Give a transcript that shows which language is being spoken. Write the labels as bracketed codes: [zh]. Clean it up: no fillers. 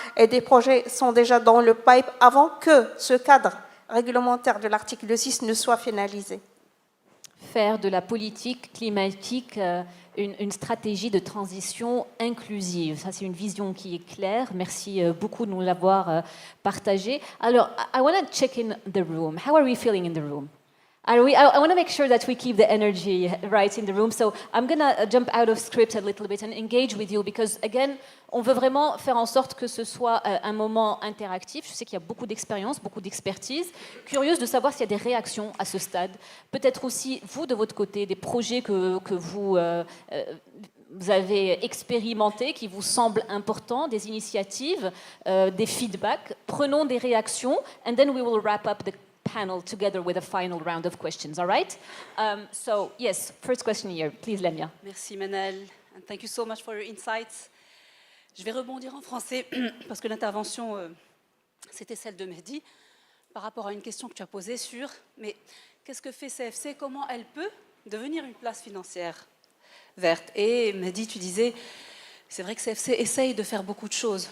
[fr] Et des projets sont déjà dans le pipe avant que ce cadre réglementaire de l'article 6 ne soit finalisé. Faire de la politique climatique une stratégie de transition inclusive. Ça, c'est une vision qui est claire. Merci beaucoup de nous l'avoir partagée. [en] Alors, I want to check in the room. How are we feeling in the room? I want to make sure that we keep the energy right in the room. So I'm going to jump out of script a little bit and engage with you because, again, [fr] on veut vraiment faire en sorte que ce soit un moment interactif. Je sais qu'il y a beaucoup d'expérience, beaucoup d'expertise. Curieuse de savoir s'il y a des réactions à ce stade. Peut-être aussi, vous, de votre côté, des projets que vous avez expérimentés, qui vous semblent importants, des initiatives, des feedbacks. Prenons des réactions [en] and then we will wrap up the panel together with a final round of questions, all right? So, yes, first question here. Please, Lamia. [fr] Merci, Manel. [en] And thank you so much for your insights. [fr] Je vais rebondir en français parce que l'intervention, c'était celle de Mehdi, par rapport à une question que tu as posée sur mais qu'est-ce que fait CFC, comment elle peut devenir une place financière verte. Et Mehdi, tu disais, c'est vrai que CFC essaye de faire beaucoup de choses.